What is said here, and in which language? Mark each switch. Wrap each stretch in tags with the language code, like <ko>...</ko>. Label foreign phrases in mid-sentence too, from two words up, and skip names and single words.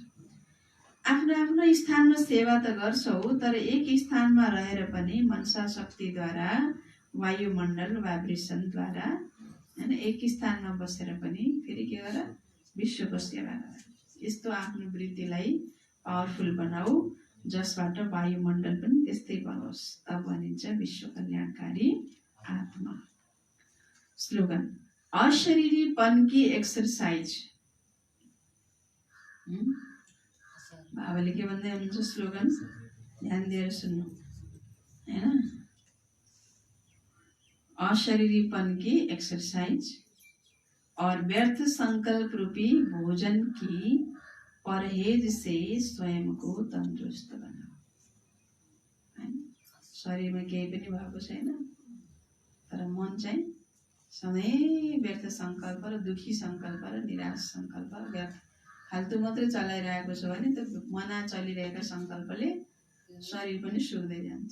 <ne>आफ्नो आफ्नो स्थानमा सेवा त गर्छौ, तर एक स्थानमा रहेर पनि मनसा शक्तिद्वारा वायुमण्डल वाइब्रेसनद्वारा हैन एक स्थानमा बसेर पनि फेरि के गर? विश्वको सेवा गर। यस्तो आफ्नो वृत्तिलाई पावरफुल बनाऊ जसबाट वायुमण्डल पनि त्यस्तै बनोस्, तब भनिन्छ विश्व कल्याणकारी आत्मा।</ne> <hi>स्लोगन अशरीरीपन की एक्सरसाइज।</hi> <ne>बाबाले के भन्दै हुनुहुन्छ? स्लोगन ध्यान दिएर सुन्नु हैन।</ne> <hi>अशरीरीपन की एक्सरसाइज और व्यर्थ संकल्प रूपी भोजन की परहेज से स्वयं को तंदुरुस्त बनाओ हैन।</hi> <ne>शरीरमा केही पनि भएको छैन, तर मन चाहिँ सधैँ व्यर्थ संकल्प र दुखी संकल्प र निराश संकल्प व्यर्थ फाल्तु मात्रै चलाइरहेको छ भने त्यो मना चलिरहेका संकल्पले शरीर पनि सुक्दै जान्छ।</ne>